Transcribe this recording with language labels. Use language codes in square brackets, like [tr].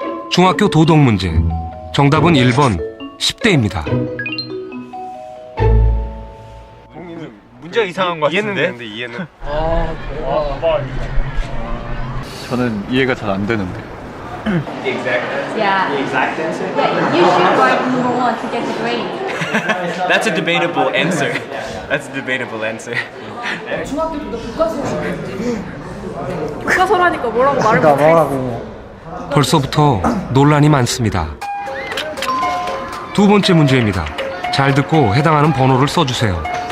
[ko] 중학교 도덕 문제. 정답은 1번 10대입니다. 문제가 이상한 것 같은데? 이해는 이해는. 저는 이해가 잘 안 되는데. [en] The exact answer? Yeah, you should write number one to get the grade. That's a debatable answer. That's a debatable answer. [ko] 중학교 때도 교과서였는데 교과서라니까 뭐라고 말을 못해. 벌써부터 논란이 많습니다. 두 번째 문제입니다. 잘 듣고 해당하는 번호를 써주세요.